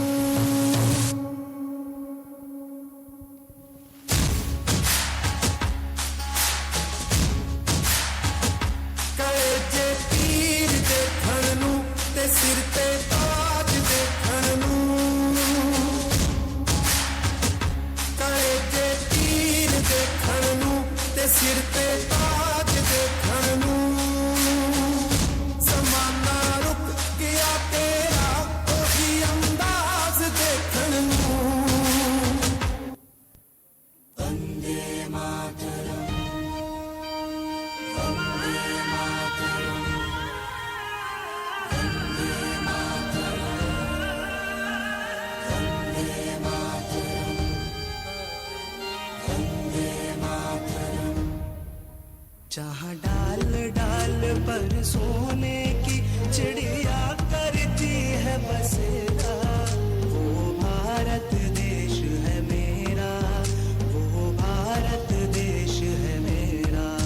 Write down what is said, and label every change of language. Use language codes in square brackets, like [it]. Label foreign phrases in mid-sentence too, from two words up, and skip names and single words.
[pa] ਕੱਲੇ ਜੇ ਤੀਰ ਦੇਖਣ ਨੂੰ ਤੇ ਸਿਰ ਤੇ ਤਾਜ ਦੇਖਣ ਨੂੰ, ਕੱਲੇ ਜੇ ਤੀਰ ਦੇਖਣ ਨੂੰ ਤੇ ਸਿਰ ਤੇ ਤਾਜ ਦੇਖਣ ਨੂੰ। ਜ਼ਮਾਨਾ ਰੁਕ ਗਿਆ ਤੇਰਾ ਓਹੀ ਅੰਦਾਜ਼ ਦੇਖਣ ਨੂੰ। [sa] वंदे मातरम, वंदे मातरम, वंदे मातरम, वंदे मातरम, वंदे मातरम। [hi] जहाँ डाल डाल पर सोने की चिड़िया करती है बसेरा, वो भारत देश है मेरा, वो भारत देश है मेरा।